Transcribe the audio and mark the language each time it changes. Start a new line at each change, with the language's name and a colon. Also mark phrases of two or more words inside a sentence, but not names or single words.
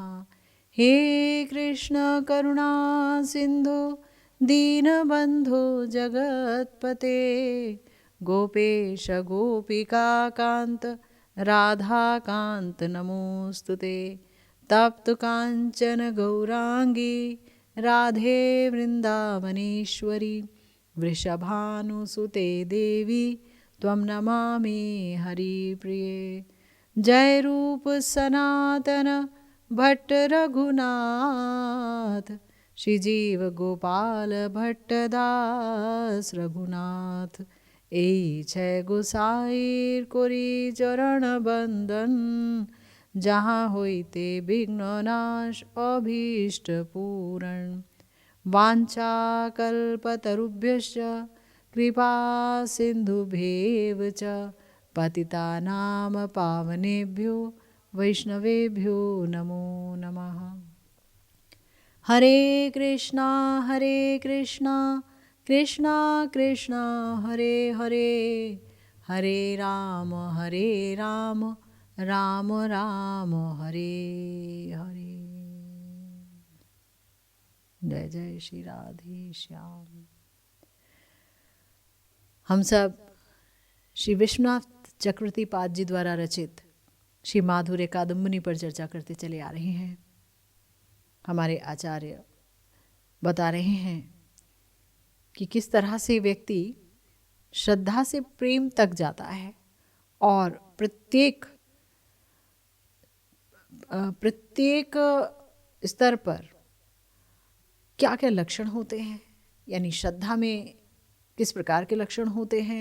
Sanskrit: हे कृष्ण करुणा सिंधु दीनबंधु जगत्पते गोपेश गोपिका कांत राधा कांत नमोस्तुते तप्त कांचन गौरांगी राधे वृंदावनेश्वरी वृषभानुसुते देवी त्वं नमामि हरिप्रिये।
Bangla: জয় রূপ সনাতন ভট্ট রঘুনাথ শ্রীজীব গোপাল ভট্টদাস রঘুনাথ এ ছয় গোসাইর করি চরণ বন্দন যাহা হইতে বিঘ্ন নাশ অভীষ্ট পূরণ
Sanskrit: वांछा कल्पतरुभ्यश्च कृपा सिंधुभ्येव च पतितानां पावनेभ्यो वैष्णवेभ्यो नमो नमः। हरे कृष्णा कृष्णा कृष्णा हरे हरे हरे राम राम राम हरे हरे।
Hindi: जय जय श्री राधे श्याम। हम सब श्री विश्वनाथ चक्रवर्ती पाद जी द्वारा रचित श्री माधुर्य कादम्बनी पर चर्चा करते चले आ रहे हैं। हमारे आचार्य बता रहे हैं कि किस तरह से व्यक्ति श्रद्धा से प्रेम तक जाता है और प्रत्येक स्तर पर क्या क्या लक्षण होते हैं, यानी श्रद्धा में किस प्रकार के लक्षण होते हैं।